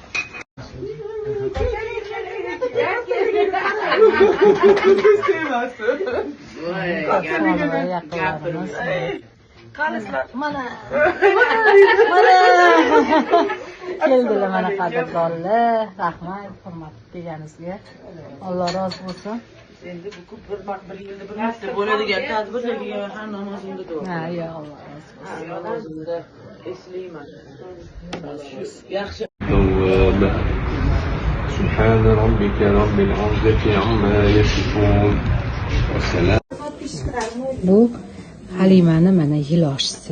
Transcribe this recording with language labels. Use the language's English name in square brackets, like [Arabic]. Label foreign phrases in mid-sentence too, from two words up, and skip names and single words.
[Uzbek] Mana keldilar mana qadrdonlar. Rahmat, hurmat deganingizga. Alloh rozi bo'lsin. Endi bu bir yilda bir marta bo'ladigan tadbirlarga ham namozimda duo. Ha, [Arabic] يا الله [Uzbek] rozi bo'lsin. Namozimda eslayman. Yaxshi. [Arabic] سبحان ربك رب العزة عما يصفون والسلام. [Uzbek] Bu Halimani mana yiloshisi.